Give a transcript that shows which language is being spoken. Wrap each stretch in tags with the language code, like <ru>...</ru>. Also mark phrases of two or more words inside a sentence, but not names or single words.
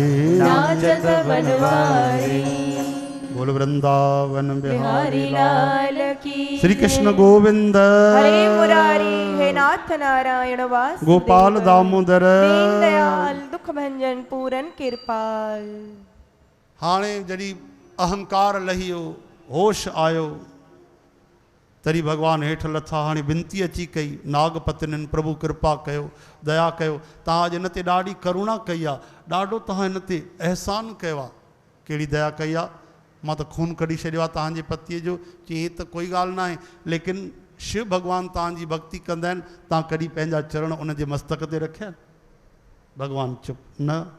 <hi>नाचत बनवारी बोल वृंदावन बिहारी लाल की श्री कृष्ण गोविंद हरे मुरारी हे नाथ नारायण वासुदेव गोपाल दामोदर दीन दयाल दुख भंजन पूरन कृपाल।</hi> <sd>हाणे जॾहिं अहंकार लहियो होश आयो तरी भगवान हेठि लथा हाणे विनती अची कई नागपतिननि प्रभु कृपा कयो दया कयो तव्हां अॼु हिन ते ॾाढी करुणा कई आहे ॾाढो तव्हां हिन ते अहसान कयो आहे कहिड़ी दया कई आहे मां त खून कढी छॾियो आहे तव्हांजे पतीअ जो चई त कोई ॻाल्हि न आहे लेकिन शिव भॻवानु तव्हांजी भक्ति कंदा आहिनि तव्हां कॾहिं पंहिंजा चरण उनजे मस्तक ते रखिया भॻवानु चुप न</sd>